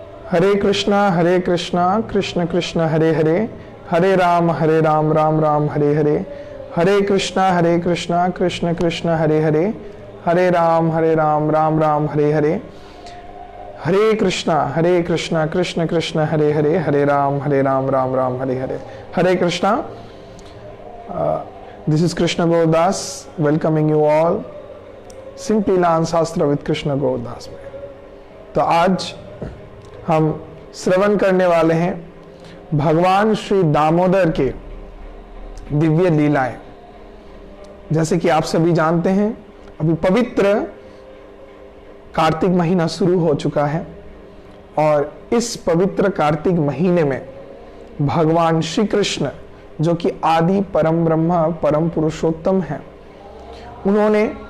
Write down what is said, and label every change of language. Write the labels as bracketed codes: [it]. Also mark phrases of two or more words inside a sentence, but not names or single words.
[sa] हरे कृष्णा कृष्ण कृष्ण हरे हरे, हरे राम राम राम हरे हरे। हरे कृष्णा कृष्ण कृष्ण हरे हरे, हरे राम राम राम हरे हरे। हरे कृष्णा कृष्ण कृष्ण हरे हरे, हरे राम राम राम हरे हरे। हरे कृष्णा। [en] This is Krishna Gaudas welcoming you all. [hi] Simply Learn Shastra with Krishna Gaudas में। तो आज हम श्रवण करने वाले हैं भगवान श्री दामोदर के दिव्य लीलाएं। जैसे कि आप सभी जानते हैं, अभी पवित्र कार्तिक महीना शुरू हो चुका है और इस पवित्र कार्तिक महीने में भगवान श्री कृष्ण, जो कि आदि परम ब्रह्म परम पुरुषोत्तम है, उन्होंने